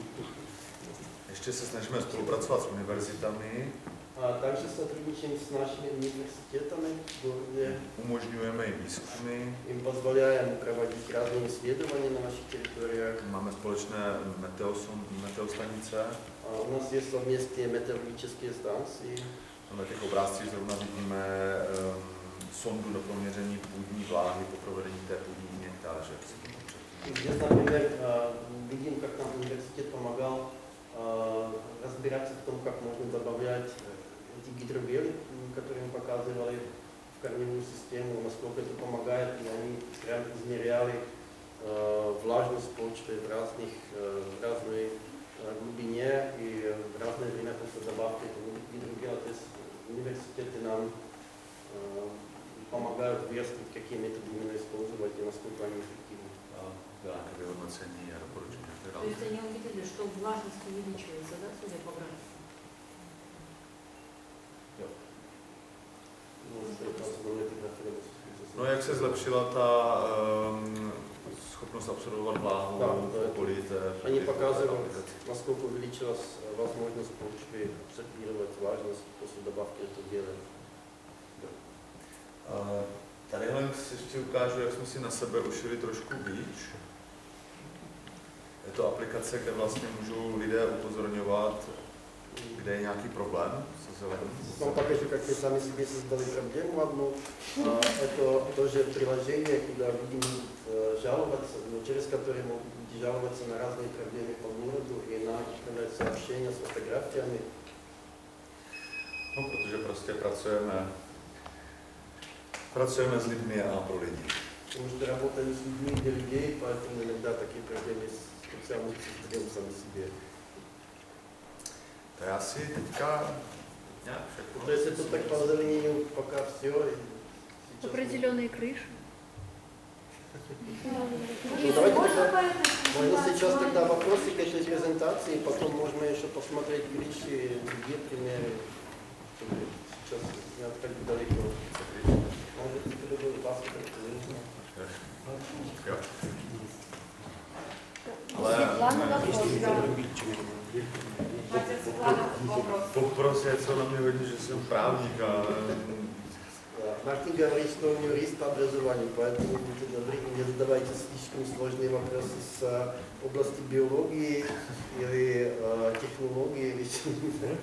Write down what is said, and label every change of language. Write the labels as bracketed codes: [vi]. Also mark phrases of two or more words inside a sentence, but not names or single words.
[cs] Ještě se snažíme spolupracovat s univerzitami, [ru] Также сотрудничаем с нашими университетами в городе. [cs] umožňujeme jim výzkumy, [ru] Им позволяем проводить разные исследования на наших территориях. [cs] máme společné meteostanice. [ru] У нас есть совместные метеорологические станции. [cs] Na těch obrázcích zrovna vidíme sondu do proměření půdní vláhy po provedení té půdní injektáže. [ru] Здесь, например, видим, как нам университет помогал разбираться в том, как можно добавлять эти гидробелы, которые мы показывали в корневую систему, насколько это помогает, и они прям измеряли влажность почвы в разной глубине и в разное время после добавки этого гидробела. То есть университеты нам помогают выяснить, какие методы именно использовать и насколько они эффективны. [cs] Nějaké vyhodnocení a doporučení. [ru] То есть они увидели, что влажность увеличивается, да, судя по графику? [cs] No jak se zlepšila ta schopnost absorbovat vláhu v okolí té... [ru] Они показывают, насколько увеличилась возможность почвы абсорбировать влажность после добавки этого геля. [cs] Tadyhle si ještě ukážu, jak jsme si na sebe ušili trošku bič. Je to aplikace, kde vlastně můžou lidé upozorňovat, kde je nějaký problém se zelením. [ru] Вам покажу, как мы сами себе создали проблему одну. Это тоже приложение, куда люди могут жаловаться, через которое могут люди жаловаться на разные проблемы по городу, и нам отправляют сообщения с фотографиями. [cs] No, protože prostě pracujeme s lidmi a pro lidi. [ru] Потому что работаем с людьми для людей, поэтому иногда такие проблемы специально создаем сами себе. [cs] To je asi teďka nějak všechno. [ru] То есть это так по зеленению пока все. Определенные крыши. Ну, давайте тогда, можно сейчас тогда вопросы к этой презентации, потом можно еще посмотреть крыши, другие примеры, чтобы сейчас не отходить далеко. Может, теперь будет посмотреть. [cs] Jo. [ru] Светлана, вопрос, да. [cs] Poprosil, co na mě hodí, že jsem právník a [ru] Мартин говорит, что он юрист по образованию, поэтому будьте добры, не задавайте слишком сложные вопросы с области биологии или технологии или чего-нибудь.